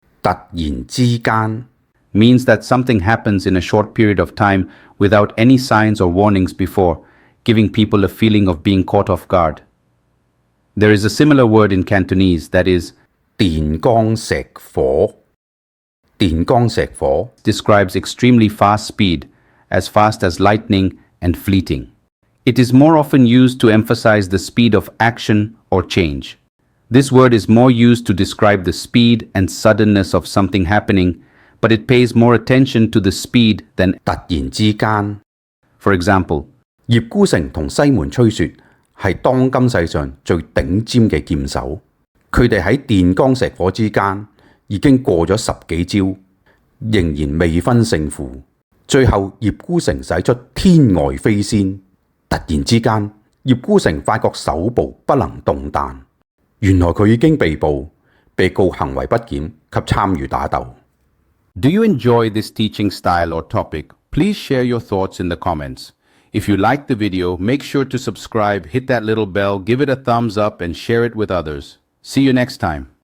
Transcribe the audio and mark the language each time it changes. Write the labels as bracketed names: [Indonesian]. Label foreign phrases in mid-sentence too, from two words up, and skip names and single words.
[Cantonese] 突然之間 [English] means that something happens in a short period of time without any signs or warnings before, giving people a feeling of being caught off guard. There is a similar word in Cantonese that is [Cantonese] 電光石火。電光石火 [English] describes extremely fast speed, as fast as lightning and fleeting. It is more often used to emphasize the speed of action or change. This word is more used to describe the speed and suddenness of something happening, but it pays more attention to the speed than [Cantonese] 突然之間。 [English] For example, [Cantonese] 葉孤城同西門吹雪係當今世上最頂尖嘅劍手，佢哋喺電光石火之間已經過咗10幾招，仍然未分勝負。最後葉孤城使出天外飛仙，突然之間葉孤城發覺手部不能動彈，原來佢已經被捕，被告行為不檢及參與打鬥。 [English] do you enjoy this teaching style or topic? Please share your thoughts in the comments. If you liked the video, make sure to subscribe, hit that little bell, give it a thumbs up, and share it with others. See you next time.